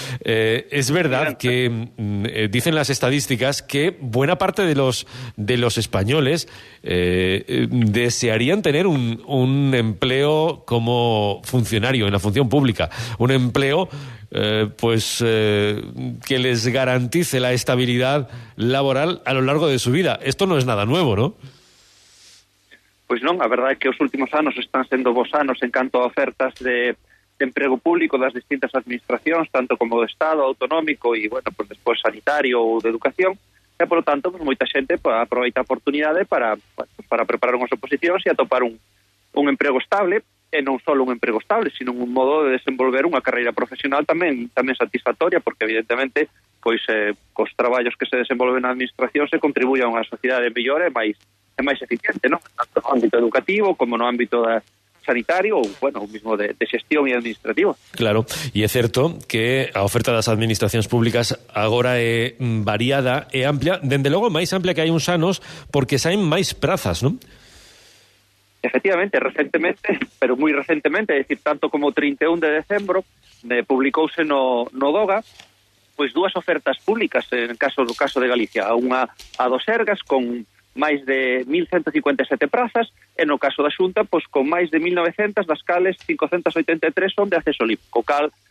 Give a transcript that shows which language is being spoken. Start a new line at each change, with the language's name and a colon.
Spanish: Es verdad que dicen las estadísticas que buena parte de los españoles desearían tener un empleo como funcionario en la función pública, un empleo que les garantice la estabilidad laboral a lo largo de su vida. Esto no es nada nuevo, ¿no?
Galician: Pois non, a verdade é que os últimos anos están sendo bons anos en canto a ofertas de emprego público das distintas administracións, tanto como do Estado, autonómico e, bueno, pues despois sanitario ou de educación, e,
Spanish: por lo tanto,
Galician: pues, moita xente aproveita a oportunidade para preparar unhas oposicións e atopar un emprego estable, e non só un emprego estable, sino un modo de desenvolver unha carreira profesional tamén satisfactoria, porque, evidentemente, pois cos traballos que se desenvolven na administración se contribuye a unha sociedade mellor e máis eficiente, non? Tanto no ámbito educativo como no ámbito sanitario ou, bueno, o mismo de xestión e administrativo. Claro, e é certo que a oferta das administracións públicas agora é variada e amplia, dende logo máis amplia que hai uns anos, porque saen máis prazas, non? Efectivamente, recentemente, pero moi recentemente, é dicir, tanto como o 31 de decembro, publicouse no DOGA, pois dúas ofertas públicas, en caso de Galicia, unha a do Sergas con máis de 1.157 prazas, e no caso da Xunta, pois con máis de 1.900, das cales 583 son de acceso libre, co cal